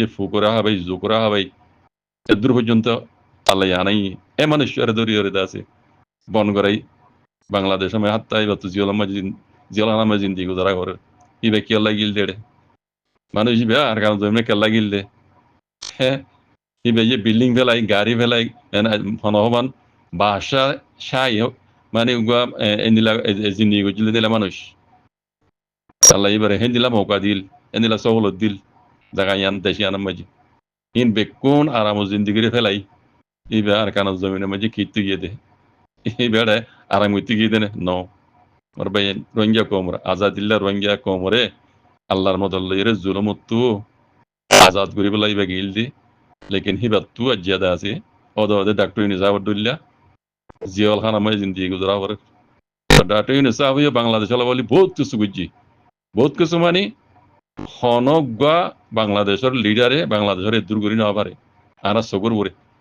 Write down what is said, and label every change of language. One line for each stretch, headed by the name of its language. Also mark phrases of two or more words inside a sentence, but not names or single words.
Rohingya: ফুকরা হবে জুকরা হবে দূর পর্যন্ত আল্লাহ আনাই এ মানুষের দরিয়রে দাসে বন করাই বাংলাদেশ আমি হাত্তাই বা তুই জিয়ালামা জিন্দি গুজারা করে ইবে কি আল্লাহ গিল দেড়ে মানুষ ইবে আর কানা জমিনে কেল্লা গিল দে ইবে যে বিল্ডিং ফেলাই গাড়ি ফেলাই হনহবান বাসা সাই মানে এনিলা জিন্দি গুজলে দিলা মানুষ আল্লাহ এবারে হেন্দিলা মৌকা দিল এনিলা সহলত দিল জায়গা ইয়ান দেশি আনাম মাঝি in bekkun aramo zindigiri felai ibe ar kana zamine maji kitu yede ibere aram kitu yede no marbayen rohingya komra azadilla rohingya komre allar modallayre zulumuttu azad guri belai be gildi lekin hibattu ajjada আছে odo ডাক্তার নিজামুদ্দৌলা জিয়াউল খান আমার জিন্দিগি গুজরা করে ডাক্তার নিজামুদ্দৌলা বাংলাদেশ বলি বহুত কিছু বুঝছি বহুত কিছু মানে হনগা বাংলাদেশের লিডারে বাংলাদেশের দূর করি না পারে আর সগর করে